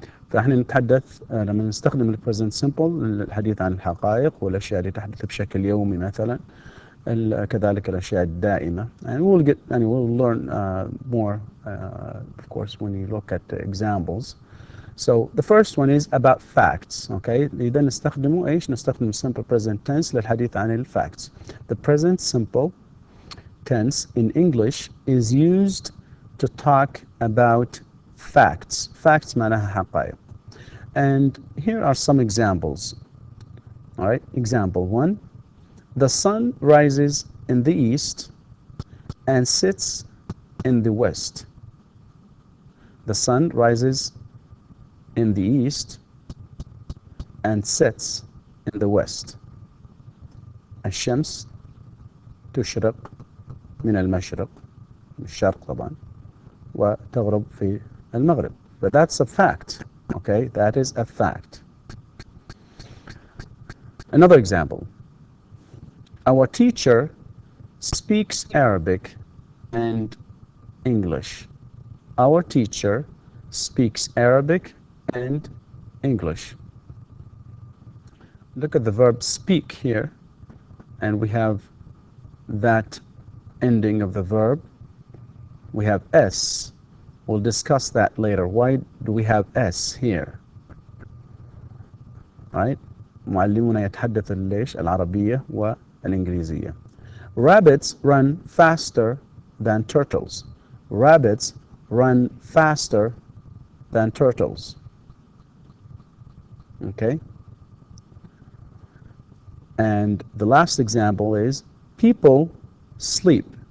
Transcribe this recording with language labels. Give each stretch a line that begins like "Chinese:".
Arabic: فإحنا نتحدث لما نستخدم present simple للحديث عن الحقائق والأشياء اللي تحدث بشكل يومي مثلا، كذلك الأشياء الدائمة.
English: And we'll learn more, of course, when you look at the examples. So the first one is about facts, okay?
Arabic: إذا نستخدم
English: simple present tense
Arabic: للحديث عن
English: facts. The present simple tense in English is used to talk about facts. Facts
Arabic: معناها حقائق.
English: And here are some examples. All right, example 1. The sun rises in the east and sets in the west. The sun rises in the east and sets in the west.
Arabic: الشمس تشرق من المشرق، الشرق طبعا، وتغرب في المغرب.
English: But that's a fact. Okay, that is a fact. Another example. Our teacher speaks Arabic and English. Our teacher speaks Arabic and English. Look at the verb speak here, and we have that ending of the verb. We have S. We'll discuss that later. Why do we have S here? Right?
Arabic: معلمنا يتحدث العربية والإنجليزية.
English: Rabbits run faster than turtles. Rabbits run faster than turtles. Okay? And the last example is people sleep.